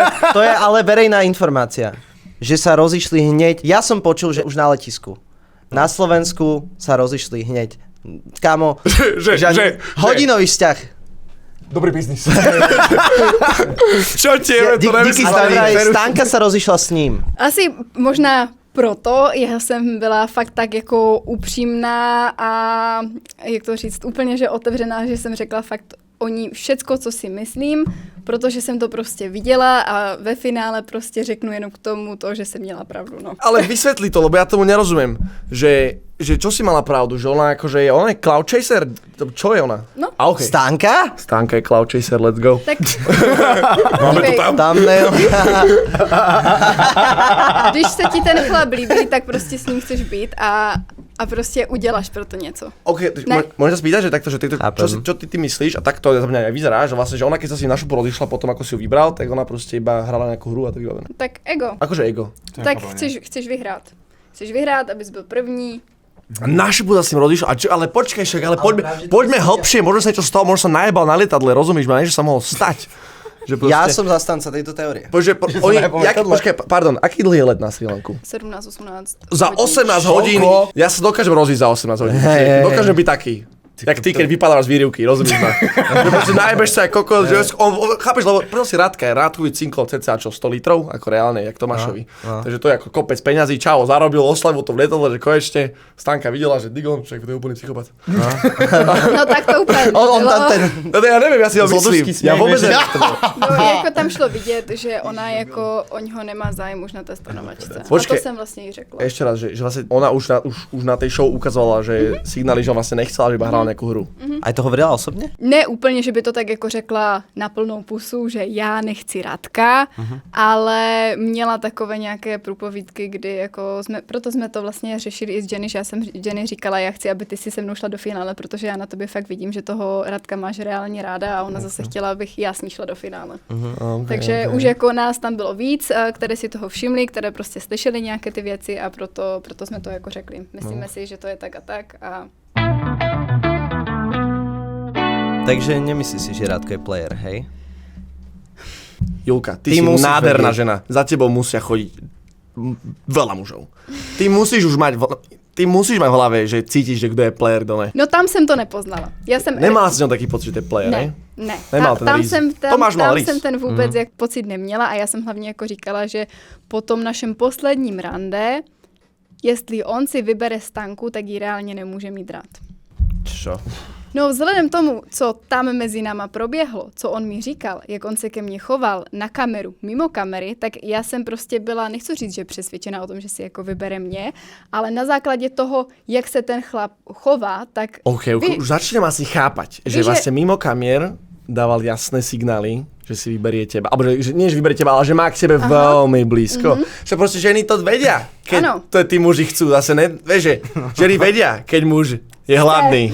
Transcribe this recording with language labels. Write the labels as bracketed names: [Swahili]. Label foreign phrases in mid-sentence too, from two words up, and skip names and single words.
[Slovak] To je ale verejná informácia. Že sa rozišli hneď. Ja som počul, že už na letisku. Na Slovensku sa rozišli hneď. Kámo, že hodinový vzťah. Dobrý biznis. Čo tie, to [Czech] Díky nemyslím. [Slovak] Ale vraj Stanka sa rozišla s ním. [Czech] Asi možná proto já jsem byla fakt tak jako upřímná a jak to říct, úplně že otevřená, že jsem řekla fakt o ní všecko, co si myslím, protože jsem to prostě viděla a ve finále prostě řeknu jenom k tomu to, že jsem měla pravdu, no. [Slovak] Ale vysvetli to, lebo ja tomu nerozumiem. Že čo si mala pravdu? Že ona akože je, ona je [English] cloud chaser? [Slovak] Čo je ona? No. A okej. Stanka? Stánka je [English] cloud chaser, let's go. [Slovak] Tak Máme to [Czech] dívej, tam. Thumbnail. když se ti ten chlap líbí, tak prostě s ním chceš být a a prostě uděláš pro to něco. OK, [Slovak] môžem sa spýtať, že takto, že čo ty myslíš a takto za mňa aj vyzerá, že vlastne, že ona keď sa si na šupu rozišla potom, ako si ju vybral, tak ona proste iba hrala nejakú hru a to vybavené. Tak ego. Akože ego. [Czech] Tak chceš vyhrát. Chceš vyhrát, abys byl první. [Slovak] Na šupu sa s tým rozišla, ale počkaj však, ale poďme hlbšie, možno sa niečo stalo, možno sa najebal na lietadle, rozumíš ma, niečo sa mohlo stať. Že proste... Ja som zastanca tejto teórie. Počkaj, pardon, aký dlhý je let na Srí Lanku? 17-18. Za 18 hodín? Ja sa dokážem rozísť za 18 hodín. Dokážem byť taký. Jak ty, keď vypadávaš z výrivky, rozumieš ma? Že proste najebeš sa aj kokos, že chápeš, lebo proste Rádkovi cinkol cca 100 litrov, ako reálne, jak Tomášovi. Takže to je ako kopec peňazí, čau, zarobil, oslavu to v lietadle, že konečne Stanka videla, že Digon, však to je úplný psychopat. [Czech] No tak to úplně [Slovak] No ja neviem, ja si ho myslím. Ja vôbec neviem. [Czech] No jako tam šlo vidět, že ona jako o něho nemá zájem už na té stanovačce. Počkej, a to jsem vlastně i řekla. [Slovak] Ešte raz, že vlastne ona už na tej show ukazovala, že signály, že vlastne nechcela, že iba hrala nejakú hru. Aj to hovorila osobně? [Czech] Ne úplně, že by to tak jako řekla na plnou pusu, že já nechci Radka, ale měla takové nějaké průpovídky, kdy jako proto jsme to vlastně řešili i s Jenny, že já jsem Jenny říkala, já chci, aby ty si se mnou šla do finále, protože já na tobě fakt vidím, že toho Radka máš reálně ráda a ona zase chtěla, abych já s ní šla do finále. Takže už jako nás tam bylo víc, které si toho všimli, které prostě slyšeli nějaké ty věci a proto jsme to jako řekli. Myslíme si, že to je tak a tak a... [Slovak] Takže nemyslíš si, že Rádko je player, hej? Julka, ty si nádherná žena. Za tebou musia chodiť veľa mužov. Ty musíš mať v hlave, že cítiš, že kdo je player, [Czech] kdo ne. No tam jsem to nepoznala. [Slovak] Nemala si taký pocit, že to je player, ne? [Czech] Ne. [Slovak] Nemal ten rýs. [Czech] Tam jsem ten vůbec jak pocit neměla a já jsem hlavně jako říkala, že po tom našem posledním rande, jestli on si vybere Stanku, tak ji reálně nemůže mít rád. [Slovak] Čo? [Czech] No vzhledem tomu, co tam mezi náma proběhlo, co on mi říkal, jak on se ke mně choval na kameru, mimo kamery, tak já jsem prostě byla, nechci říct, že přesvědčená o tom, že si jako vybere mě, ale na základě toho, jak se ten chlap chová, tak... OK, [Slovak] už začnem asi chápať, že vlastne mimo kamier dával jasné signály, že si vyberie teba. Alebo že nie, že vyberie teba, ale že má k tebe veľmi blízko. Že proste ženy to vedia, keď to tí muži chcú. Zase ne, vieš, že ženy vedia, keď muž je hladný.